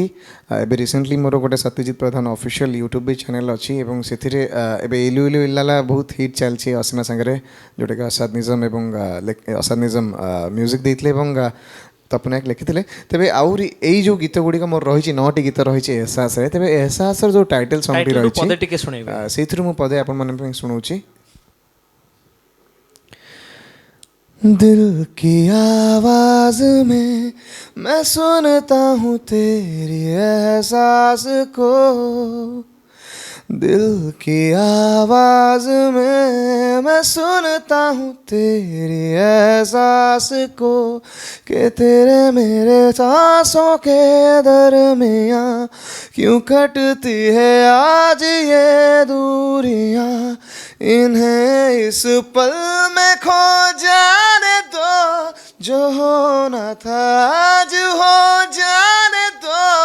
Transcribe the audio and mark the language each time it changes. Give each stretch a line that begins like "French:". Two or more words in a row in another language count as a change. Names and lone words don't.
Odia: ଏବେ ରିସେଣ୍ଟଲି ମୋର ଗୋଟେ ସତ୍ୟଜିତ ପ୍ରଧାନ ଅଫିସିଆଲ୍ ୟୁଟ୍ୟୁବ୍ ବି ଚ୍ୟାନେଲ୍ ଅଛି ଏବଂ ସେଥିରେ ଏବେ ଇଲୁ ଇଲୁ ଇଲାଲା ବହୁତ ହିଟ୍ ଚାଲିଛି ଅସୀମା ସାଙ୍ଗରେ, ଯେଉଁଟାକି ଅସାଦ ନିଜମ ଏବଂ ଅସାଦ ନିଜମ ମ୍ୟୁଜିକ୍ ଦେଇଥିଲେ ଏବଂ ତପନ ନାୟକ ଲେଖିଥିଲେ। ତେବେ ଆହୁରି ଏଇ ଯେଉଁ ଗୀତ ଗୁଡ଼ିକ ମୋର ରହିଛି, 9ଟି ଗୀତ ରହିଛି ଏହସାସରେ। ତେବେ ଏହସାସର ଯେଉଁ
English: title song
Odia: ରହିଛି ପଦେ ଟିକେ ଶୁଣେଇବେ। ସେଇଥିରୁ ମୁଁ ପଦେ ଆପଣମାନଙ୍କ ପାଇଁ ଶୁଣାଉଛି।
Hindi: दिल की आवाज में मैं सुनता हूँ तेरी एहसास को, दिल की आवाज में मैं सुनता हूँ तेरी एहसास को कि तेरे मेरे सांसों के दरमियाँ क्यों कटती है आज ये दूरियाँ इन्हें इस पल में खो जाने दो जो होना था आज हो जाने दो